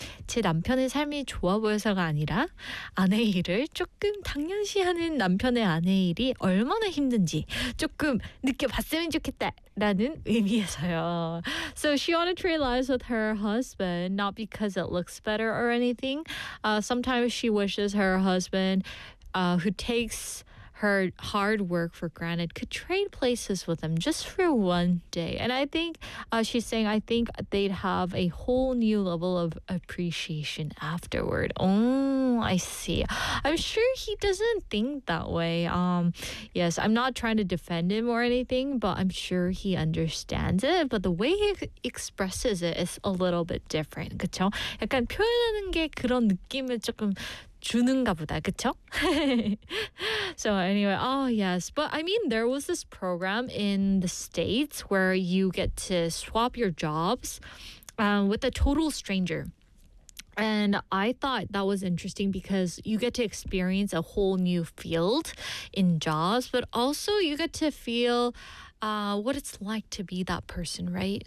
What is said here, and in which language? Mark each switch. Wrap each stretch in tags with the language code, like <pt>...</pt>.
<ko>제 남편의 삶이 좋아 보여서가 아니라 아내의 일을 조금 당연시하는 남편의 아내의 일이 얼마나 힘든지 조금 느껴봤으면 좋겠다라는 의미에서요.</ko> <en>So she wanted to trade lives with her husband, not because it looks better or anything. Sometimes she wishes her husband, who takes her hard work for granted, could trade places with him just for 1 day. And I think she's saying, I think they'd have a whole new level of appreciation afterward. Oh, I see. I'm sure he doesn't think that way. Yes, I'm not trying to defend him or anything, but I'm sure he understands it. But the way he expresses it is a little bit different.</en> <ko>그쵸? 약간 표현하는 게 그런 느낌을 조금 주는가 보다, 그쵸?</ko> <en>So anyway, oh yes. But I mean, there was this program in the States where you get to swap your jobs with a total stranger. And I thought that was interesting because you get to experience a whole new field in jobs, but also you get to feel what it's like to be that person, right?</en>